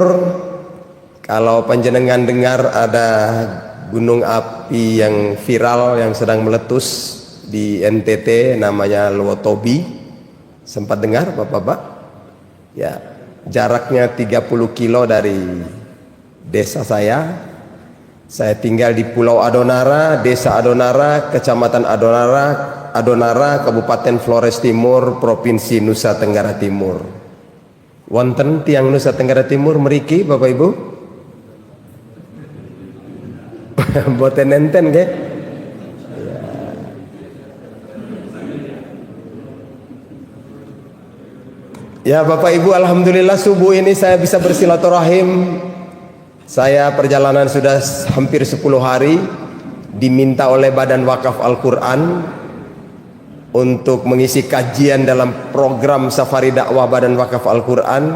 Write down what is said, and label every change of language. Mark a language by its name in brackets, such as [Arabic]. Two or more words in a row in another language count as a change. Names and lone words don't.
[Indonesian] Kalau panjenengan dengar ada gunung api yang viral yang sedang meletus di NTT namanya Lowotobi. Sempat dengar Bapak-bapak? Ya, jaraknya 30 kilo dari desa saya. Saya tinggal di Pulau Adonara, Desa Adonara, Kecamatan Adonara, Kabupaten Flores Timur, Provinsi Nusa Tenggara Timur. [Javanese] Wonten tiang Nusa Tenggara Timur meriki Bapak Ibu? Boten enten nggih? [Indonesian] Ya Bapak Ibu, alhamdulillah subuh ini saya bisa bersilaturahim. Saya perjalanan sudah hampir 10 hari, diminta oleh Badan Wakaf Al-Quran untuk mengisi kajian dalam program Safari Dakwah Badan Wakaf Al-Quran.